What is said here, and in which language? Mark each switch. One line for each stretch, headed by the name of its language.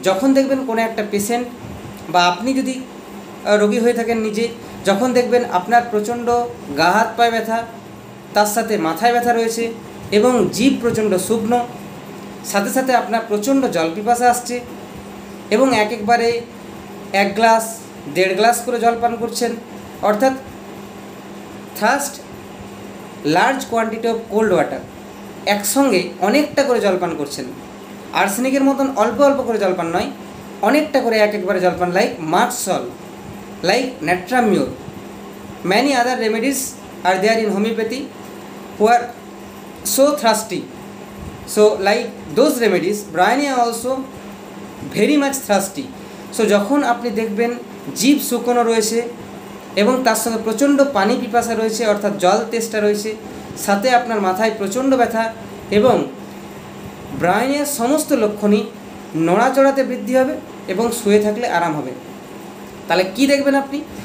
Bangla: যখন দেখবেন কোনো একটা পেশেন্ট বা আপনি যদি রোগী হয়ে থাকেন নিজে, যখন দেখবেন আপনার প্রচণ্ড গা হাত পায়ে ব্যথা, তার সাথে মাথায় ব্যথা রয়েছে এবং জিভ প্রচণ্ড শুকনো, সাথে সাথে আপনার প্রচণ্ড জল পিপাসা আসছে এবং একবারে 1 গ্লাস 1.5 গ্লাস করে জল পান করছেন, অর্থাৎ
English: thirst large quantity of cold water,
Bangla: একসঙ্গে অনেকটা করে জল পান করছেন। আর্সেনিকের মতন অল্প অল্প করে জল পান নয়, অনেকটা করে একবারে জল পান, like March Saul, like natrum mur.
English: Many other remedies are there in homoeopathy who are so thirsty. So like those remedies, bryonia also very much thirsty.
Bangla: So যখন আপনি দেখবেন জিভ শুকনো রয়েছে এবং তার সঙ্গে প্রচণ্ড পানি পিপাসা রয়েছে, অর্থাৎ জল তেষ্টা রয়েছে, সাথে আপনার মাথায় প্রচণ্ড ব্যথা এবং ব্রায়োনিয়ার সমস্ত লক্ষণই নড়াচড়াতে বৃদ্ধি হবে এবং শুয়ে থাকলে আরাম হবে। তাহলে কি দেখবেন আপনি?